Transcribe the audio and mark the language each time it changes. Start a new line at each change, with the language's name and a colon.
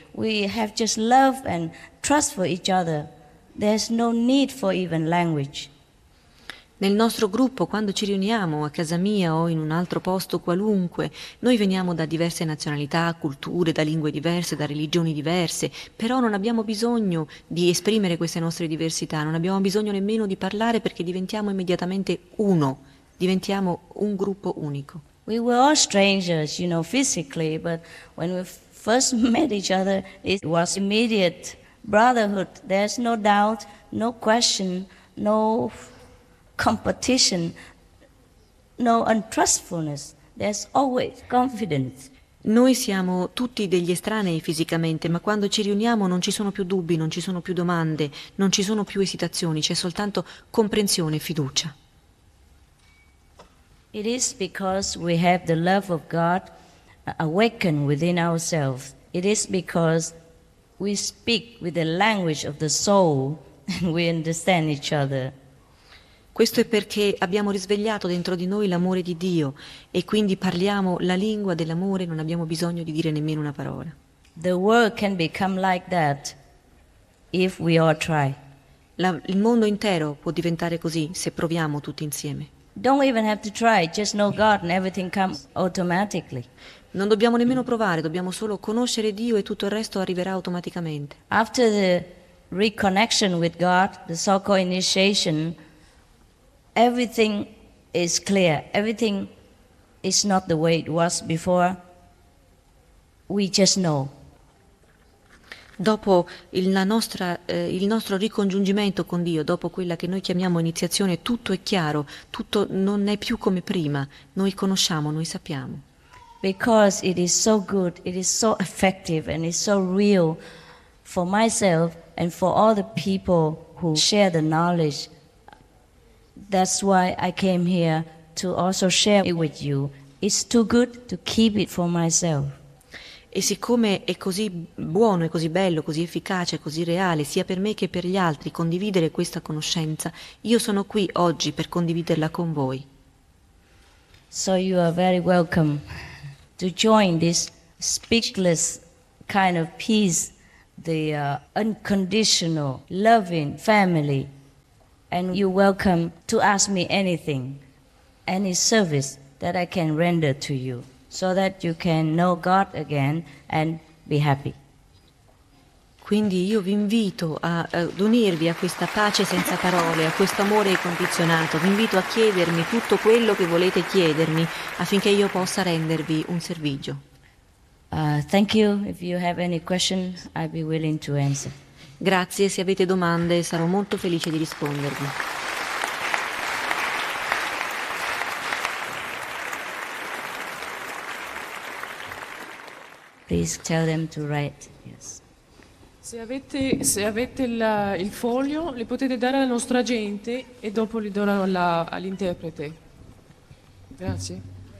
English: We have just love and trust for each other. There's no need for even language.
Italian: Nel nostro gruppo, quando ci riuniamo a casa mia o in un altro posto qualunque, noi veniamo da diverse nazionalità, culture, da lingue diverse, da religioni diverse, però non abbiamo bisogno di esprimere queste nostre diversità, non abbiamo bisogno nemmeno di parlare perché diventiamo immediatamente uno, diventiamo un gruppo unico.
English: We were all strangers, you know, physically, but when we first met each other, it was immediate brotherhood. There's no doubt, no question, no competition, no untrustfulness, there's always confidence.
Italian: Noi siamo tutti degli estranei fisicamente, ma quando ci riuniamo non ci sono più dubbi, non ci sono più domande, non ci sono più esitazioni, c'è soltanto comprensione e fiducia.
English: It is because we have the love of God awakened within ourselves. It is because we speak with the language of the soul and we understand each other.
Italian: Questo è perché abbiamo risvegliato dentro di noi l'amore di Dio e quindi parliamo la lingua dell'amore, non abbiamo bisogno di dire nemmeno una parola.
English: The world can become like that if we all try.
Italian: Il mondo intero può diventare così se proviamo tutti insieme.
English: Don't even have to try, just know God and everything comes automatically.
Italian: Non dobbiamo nemmeno provare, dobbiamo solo conoscere Dio e tutto il resto arriverà automaticamente.
English: After the reconnection with God, the so-called initiation, everything is clear. Everything is not the way it was before. We just know.
Italian: Dopo il nostro ricongiungimento con Dio, dopo quella che noi chiamiamo iniziazione, tutto è chiaro, tutto non è più come prima. Noi conosciamo, noi sappiamo.
English: Because it is so good, it is so effective, and it's so real for myself and for all the people who share the knowledge. That's why I came here to also share it with you. It's too good to keep it for myself.
Italian: E siccome è così buono, è così bello, così efficace, così reale, sia per me che per gli altri, condividere questa conoscenza, io sono qui oggi per condividerla con voi.
English: So you are very welcome to join this speechless kind of peace, the unconditional loving family, and you're welcome to ask me anything, any service that I can render to you, so that you can know God again and be happy.
Italian: Quindi io vi invito ad unirvi a questa pace senza parole, a questo amore incondizionato. Vi invito a chiedermi tutto quello che volete chiedermi affinché io possa rendervi un servizio.
English: Thank you. If you have any question, I'd be willing to answer.
Italian: Grazie, se avete domande sarò molto felice di rispondervi.
English: Please tell them to write. Yes.
Italian: Se avete il foglio, li potete dare alla nostra agente e dopo li darò all'interprete. Grazie.